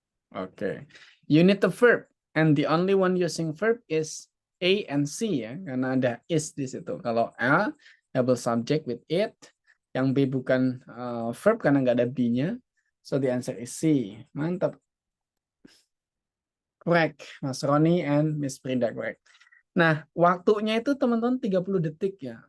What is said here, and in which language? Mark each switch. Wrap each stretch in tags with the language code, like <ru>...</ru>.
<en>Oke. You need the verb and the only one using verb is A and C ya,</en> <id>karena ada is di situ. Kalau A</id> <en>double subject with it,</en> <id>yang B bukan verb karena nggak ada be-nya.</id> <en>So the answer is C.</en> <id>Mantap.</id> <en>Correct. Mas Roni and Miss Frida correct.</en> <id>Nah, waktunya itu teman-teman 30 detik ya.</id>